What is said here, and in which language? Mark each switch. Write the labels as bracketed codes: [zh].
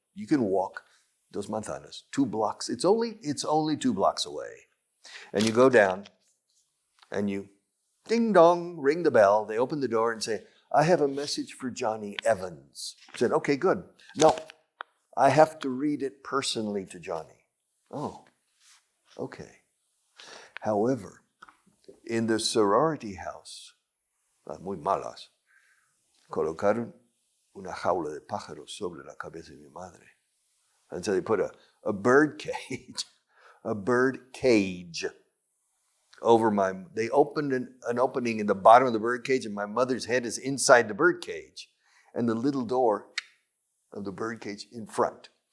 [en] You can walk Dos Manzanas, 2 blocks. It's only 2 blocks away. And you go down and you ding dong, ring the bell. They open the door and say, I have a message for Johnny Evans. I said, okay, good. No, I have to read it personally to Johnny. Oh, okay. However, in the sorority house, [es] muy malas, colocaron una jaula de pájaros sobre la cabeza de mi madre. [en] And so they put a bird cage, over they opened an opening in the bottom of the bird cage, and my mother's head is inside the bird cage, and the little door of the bird cage in front.